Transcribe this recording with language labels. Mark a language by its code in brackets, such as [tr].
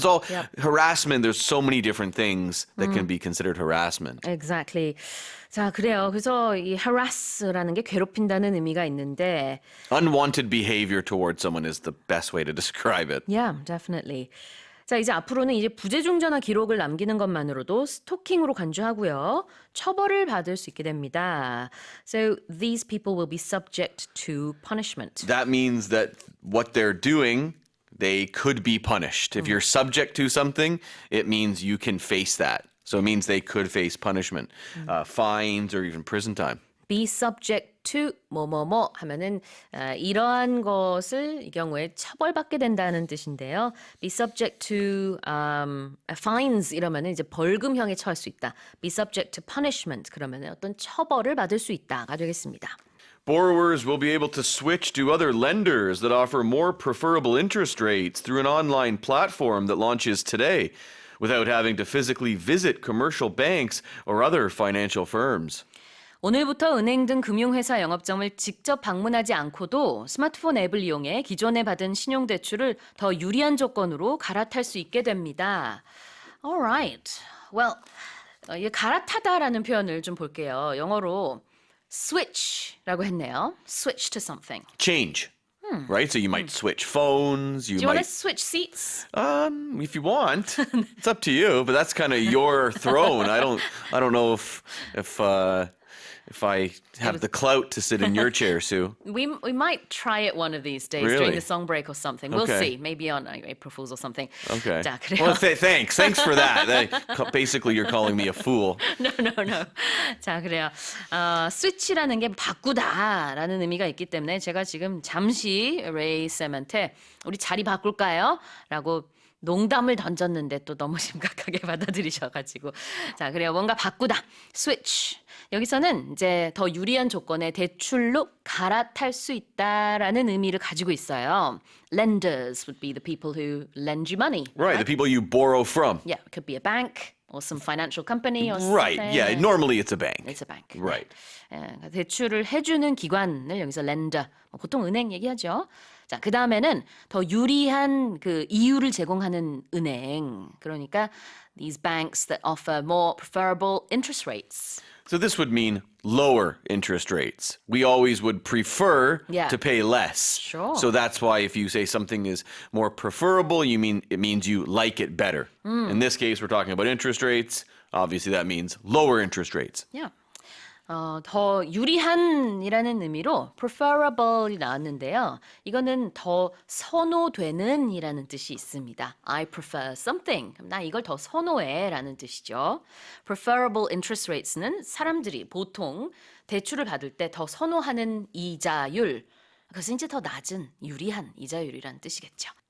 [en] There's all harassment. There's so many different things that can be considered harassment. Exactly. [ko] 자, 그래요. 그래서 이 harass라는 게 괴롭힌다는 의미가 있는데 [en] Unwanted behavior towards someone is the best way to describe it. Yeah, definitely. [ko] 자, 이제 앞으로는 이제 부재중 전화 기록을 남기는 것만으로도 스토킹으로 간주하고요. 처벌을 받을 수 있게 됩니다. [en] So these people will be subject to punishment. That means that what they're doing, they could be punished. If you're subject to something, it means you can face that. So it means they could face punishment, fines, or even prison time. Be subject to [ko] 뭐뭐뭐 하면은 이러한 것을 이 경우에 처벌받게 된다는 뜻인데요. [en] Be subject to fines [ko] 이러면은 이제 벌금형에 처할 수 있다. [en] Be subject to punishment [ko] 그러면은 어떤 처벌을 받을 수 있다가 되겠습니다. [en] Borrowers will be able to switch to other lenders that offer more preferable interest rates through an online platform that launches today, without having to physically visit commercial banks or other financial firms. [ko] 오늘부터 은행 등 금융회사 영업점을 직접 방문하지 않고도 스마트폰 앱을 이용해 기존에 받은 신용대출을 더 유리한 조건으로 갈아탈 수 있게 됩니다. [en] Alright. Well, [ko] 이 갈아타다라는 표현을 좀 볼게요. 영어로 switch라고 했네요. [en] Switch to something. Change. Right? So you might switch phones. Do you want to switch seats? If you want. It's up to you, but that's kind of your throne. I don't know if I have the clout to sit in your chair, Sue. We might try it one of these days Really? during the song break or something. We'll Okay. see. Maybe on April Fools or something. Okay. [ko] 자, 그래요. [en] Well, thanks. Thanks for that. Basically, you're calling me a fool. No. [ko] 자, 그래요. 스위치라는 게 바꾸다라는 의미가 있기 때문에 제가 지금 잠시 레이 쌤한테 우리 자리 바꿀까요? 라고 농담을 던졌는데 또 너무 심각하게 받아들이셔가지고 자, 그래요. 뭔가 바꾸다. switch. 여기서는 이제 더 유리한 조건의 대출로 갈아탈 수 있다라는 의미를 가지고 있어요. [en] Lenders would be the people who lend you money. Right, the people you borrow from. Yeah, it could be a bank or some financial company or Right, something. yeah, normally it's a bank. It's a bank. Right. [ko] 네. 대출을 해주는 기관을 여기서 lender, 보통 은행 얘기하죠. 자, 그 다음에는 더 유리한 그 이유를 제공하는 은행. 그러니까 [en] these banks that offer more preferable interest rates. So this would mean lower interest rates. We always would prefer Yeah. to pay less. Sure. So that's why if you say something is more preferable, it means you like it better. In this case, we're talking about interest rates. Obviously, that means lower interest rates. Yeah. [ko] 더 유리한이라는 의미로 preferable이 나왔는데요. 이거는 더 선호되는 이라는 뜻이 있습니다. [en] I prefer something. [ko] 나 이걸 더 선호해 라는 뜻이죠. [en] Preferable interest rates [ko] 는 사람들이 보통 대출을 받을 때 더 선호하는 이자율. 그것은 이제 더 낮은 유리한 이자율이라는 뜻이겠죠.